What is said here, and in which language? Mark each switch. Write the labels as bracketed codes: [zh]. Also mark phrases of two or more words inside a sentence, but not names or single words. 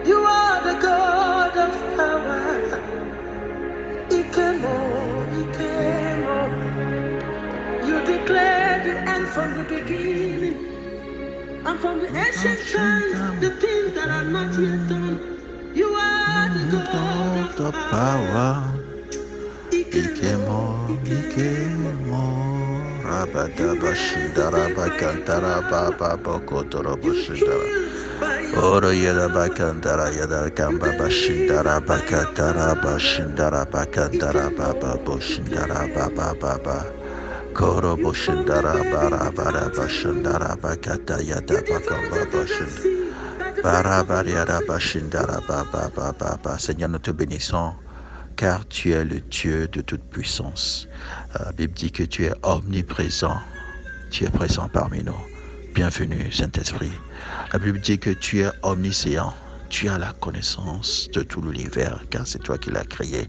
[en] You are the God of power. Ikemo. You declared the end from the beginning. And from the ancient times, the things that are not yet done. You are the God of power. Ikemo, Rabadaba Shindara Bakantara Baba Bokotorobo Shindara. Oro Yada Bakandara Yada Kamba Bashindara Bakatara Bashindara Bakandara Baba Boshindara Baba Baba. Koro Boshindara Bara Bara Bashindara Bakata Yada Bakamba Bashind. Bara Bara Yada Bashindara Baba Baba. [fr] Seigneur, nous te bénissons, car tu es le Dieu de toute puissance. La Bible dit que tu es omniprésent, tu es présent parmi nous. Bienvenue, Saint-Esprit. La Bible dit que tu es omniscient, tu as la connaissance de tout l'univers, car c'est toi qui l'as créé.